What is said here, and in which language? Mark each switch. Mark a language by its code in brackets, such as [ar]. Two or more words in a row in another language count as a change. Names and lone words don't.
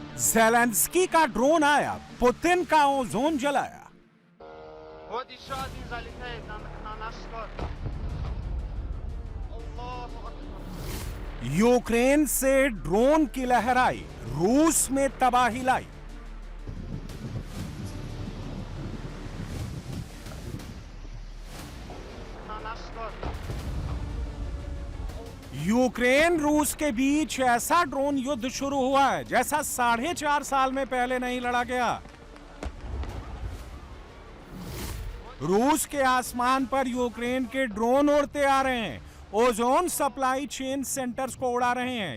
[hi] ज़ेलेंस्की का ड्रोन आया, पुतिन का ओजोन जलाया। [ru] Вот еще один залетает на наш склад. [ar] الله أكبر. [hi] यूक्रेन से ड्रोन की लहर आई, रूस में तबाही लाई। [ru] На наш склад. [hi] यूक्रेन रूस के बीच ऐसा ड्रोन युद्ध शुरू हुआ है जैसा 4.5 साल में पहले नहीं लड़ा गया। रूस के आसमान पर यूक्रेन के ड्रोन उड़ते आ रहे हैं, ओजोन [en] supply chain centers [hi] को उड़ा रहे हैं।